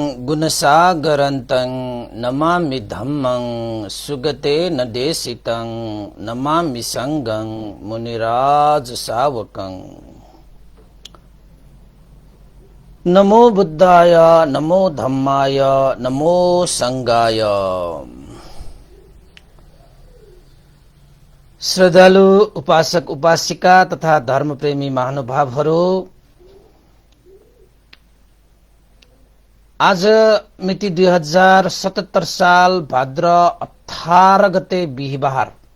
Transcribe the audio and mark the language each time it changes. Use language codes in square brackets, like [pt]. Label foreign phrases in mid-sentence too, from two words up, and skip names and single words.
[pi] गुणसागरन्तं नमामि धम्मं सुगते नदेशितं नमामि संगं मुनिराज सावकं। नमो बुद्धाय नमो धम्माय नमो संगाय। [ne] श्रद्धालु उपासक उपासिका तथा धर्मप्रेमी महानुभावहरू, आज मिति 2077 साल भाद्र 18 गते बिहीबार